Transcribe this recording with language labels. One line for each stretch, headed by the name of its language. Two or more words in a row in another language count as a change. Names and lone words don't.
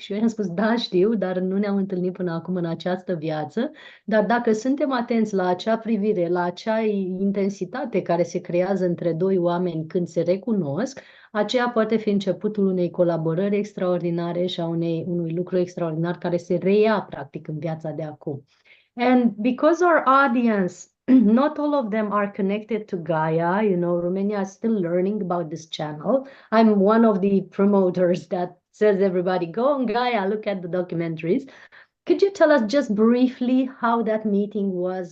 Romanian: Și eu i-am spus: da, știu, dar nu ne-am întâlnit până acum în această viață. Dar dacă suntem atenți la acea privire, la acea intensitate care se creează între doi oameni când se recunosc, aceea poate fi începutul unei colaborări extraordinare și a unui lucru extraordinar care se reia practic în viața de acum.
English: And because our audience, not all of them are connected to Gaia, Romania is still learning about this channel. I'm one of the promoters that says everybody go on Gaia, look at the documentaries. Could you tell us just briefly how that meeting was?